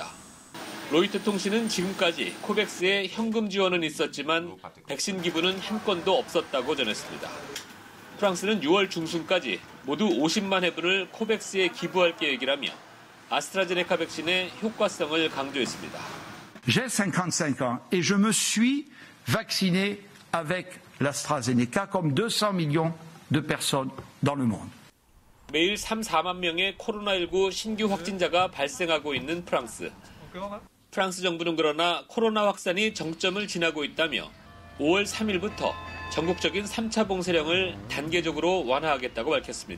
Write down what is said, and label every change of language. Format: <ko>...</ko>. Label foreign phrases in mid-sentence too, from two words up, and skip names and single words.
<ko>로이터 통신은 지금까지 코백스에 현금 지원은 있었지만 백신 기부는 한 건도 없었다고 전했습니다. 프랑스는 6월 중순까지 모두 50만 회분을 코백스에 기부할 계획이라며 아스트라제네카 백신의 효과성을 강조했습니다.</ko> <fr>J'ai 55 ans et je me suis vacciné avec l'AstraZeneca comme 200 millions de personnes dans le monde.</fr> <ko>매일 3, 4만 명의 코로나19 신규 확진자가 발생하고 있는 프랑스. 프랑스 정부는 그러나 코로나 확산이 정점을 지나고 있다며 5월 3일부터 전국적인 3차 봉쇄령을 단계적으로 완화하겠다고 밝혔습니다.</ko>